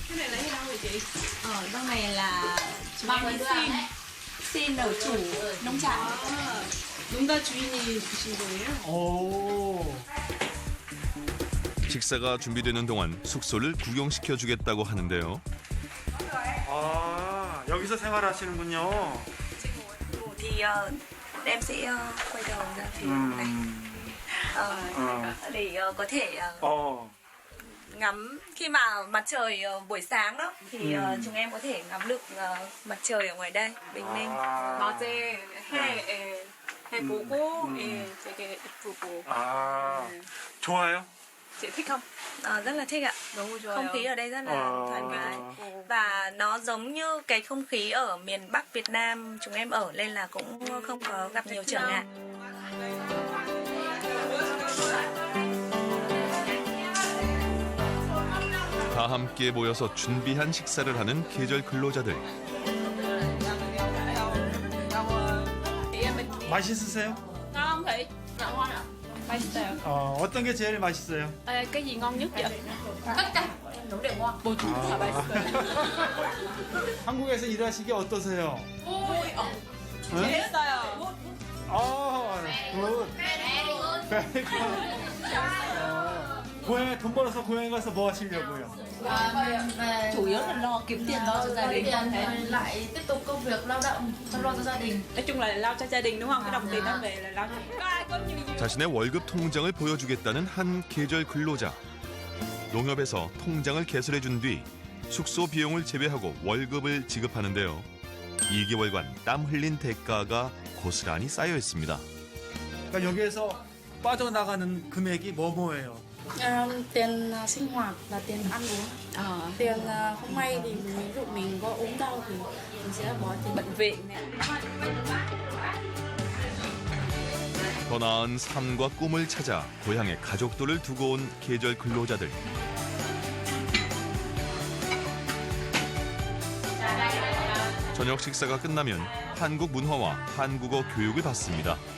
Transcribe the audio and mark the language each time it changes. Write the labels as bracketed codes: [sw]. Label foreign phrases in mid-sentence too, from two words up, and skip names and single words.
[ko] 농가 주인이 주신 거예요? 오. 식사가 준비되는 동안 숙소를 구경시켜 주겠다고 하는데요. 아, 여기서 생활하시는군요. [vi] thì em sẽ quay đầu ra phía này để có thể ngắm khi mà mặt trời buổi sáng đó thì chúng em có thể ngắm được mặt trời ở ngoài đây bình minh. [ko] 낮에 해 보고 되게 예쁘고. 좋아요? [vi] Chị thích không? Rất là thích ạ. Không khí ở đây rất là thoải mái và nó giống như cái không khí ở miền Bắc Việt Nam chúng em ở nên là cũng không có gặp nhiều trở ngại. [ko] 다 함께 모여서 준비한 식사를 하는 계절 근로자들. 맛있으세요? [vi] Ngon thị? Dạ ngon ạ. [ko] 맛있어요. 어떤 게 제일 맛있어요? [vi] cái gì ngon nhất vậy? tất cả đủ đều ngon. [ko] 모두 다 맛있어요. 한국에서 일하시기 어떠세요? 재밌어요. 고향에 돈 벌어서 고향에 가서 뭐 하시려고요? [vi] chủ yếu là lo kiếm tiền lo cho gia đình. lại tiếp tục công việc lao động chăm lo cho gia đình. nói chung là lo cho gia đình đúng không? cái đồng tiền đó về là lo cho. [ko] 자신의 월급 통장을 보여주겠다는 한 계절 근로자. 농협에서 통장을 개설해 준 뒤 숙소 비용을 제외하고 월급을 지급하는데요. 2개월간 땀 흘린 대가가 고스란히 쌓여 있습니다. 그러니까 여기에서 빠져나가는 금액이 뭐예요? [vi] Tiền sinh hoạt và tiền ăn uống. Tiền không may thì ví dụ mình có ốm đau thì mình sẽ bỏ tiền bệnh viện này. [ko] 더 나은 삶과 꿈을 찾아 고향에 가족들을 두고 온 계절 근로자들. 저녁 식사가 끝나면 한국 문화와 한국어 교육을 받습니다.